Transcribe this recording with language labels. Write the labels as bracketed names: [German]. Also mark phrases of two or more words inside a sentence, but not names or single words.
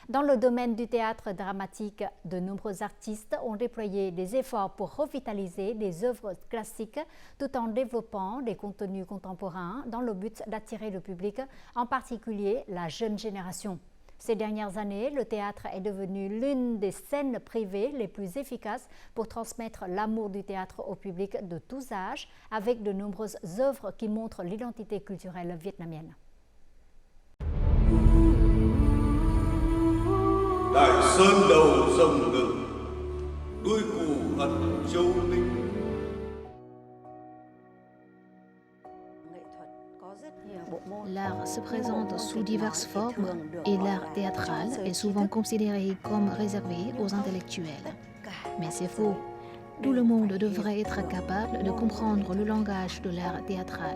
[French] Dans le domaine du théâtre dramatique, de nombreux artistes ont déployé des efforts pour revitaliser des œuvres classiques tout en développant des contenus contemporains dans le but d'attirer le public, en particulier la jeune génération. Ces dernières années, le théâtre est devenu l'une des scènes privées les plus efficaces pour transmettre l'amour du théâtre au public de tous âges, avec de nombreuses œuvres qui montrent l'identité culturelle vietnamienne. [Vietnamese] Đại sơn đầu sông ngự, đuôi cù ẩn châu ninh. [French] L'art se présente sous diverses formes et l'art théâtral est souvent considéré comme réservé aux intellectuels. Mais c'est faux. Tout le monde devrait être capable de comprendre le langage de l'art théâtral.